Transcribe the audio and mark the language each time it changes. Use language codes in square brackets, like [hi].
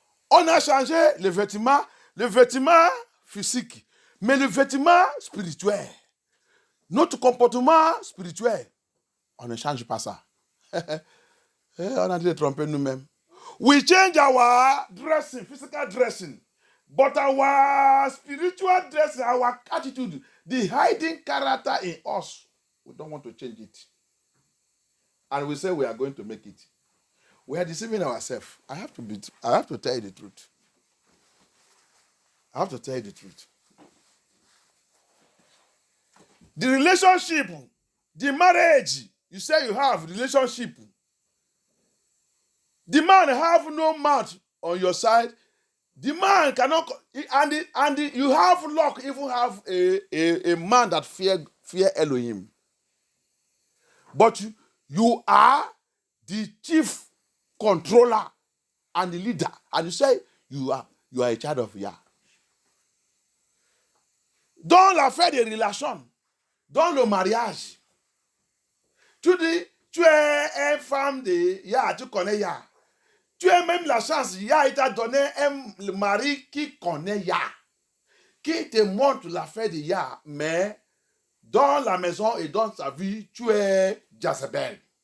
[fr] On a changé le vêtement physique. Mais le vêtement spirituel, notre comportement spirituel, on ne change pas ça. On a dit de tromper nous-mêmes. [en] We change our dressing, physical dressing, but our spiritual dressing, our attitude, the hiding character in us, we don't want to change it. And we say we are going to make it. We are deceiving ourselves. I have to tell you the truth. I have to tell you the truth. The relationship, the marriage, you say you have relationship. The man have no mouth on your side. The man cannot, and you have luck, even have a man that fear Elohim. But you are the chief controller and the leader, and you say you are a child of Yah. [fr] Dans l'affaire des relations, dans le mariage, tu dis, tu es une femme de Yah, tu connais Yah. Tu as même la chance, Yah t'a donné un mari qui connaît Yah, qui te montre l'affaire de Yah, mais dans la maison et dans sa vie, tu es Jezebel.